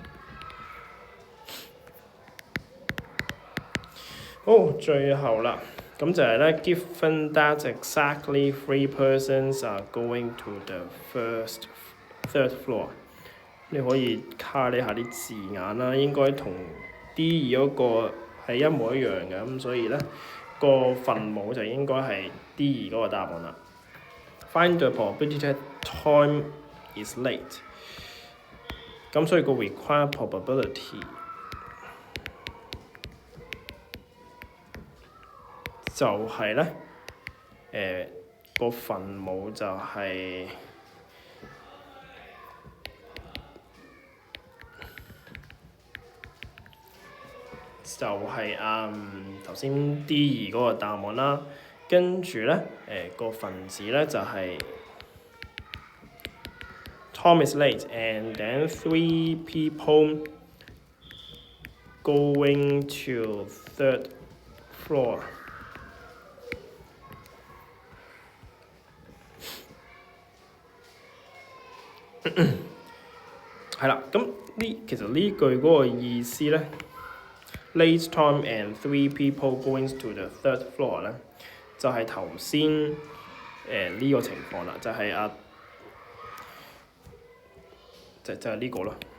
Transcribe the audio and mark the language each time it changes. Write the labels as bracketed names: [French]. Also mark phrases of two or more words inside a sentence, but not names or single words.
[Cantonese] 好，最後啦， 咁就係咧 [English] ，given that exactly 3 persons are going to the third floor， [Cantonese] 你可以卡呢下啲字眼啦，應該同 D 2嗰個係一模一樣嘅，咁所以咧個分母就應該係 D 2嗰個答案啦。 [English] Find the probability that Tom is late。 [Cantonese] 咁所以個 [English] required probability [Cantonese] 就係咧，個分母就係、頭先 D 2嗰個答案啦，跟住咧個分子咧就係、 [English] Tom is late and then 3 people going to third floor。 [Cantonese] 係啦，咁其實呢句嗰個意思咧 ， [English] late Tom and 3 people going to the third floor [Cantonese] 咧，就係頭先呢個情況啦，就係就係呢個咯。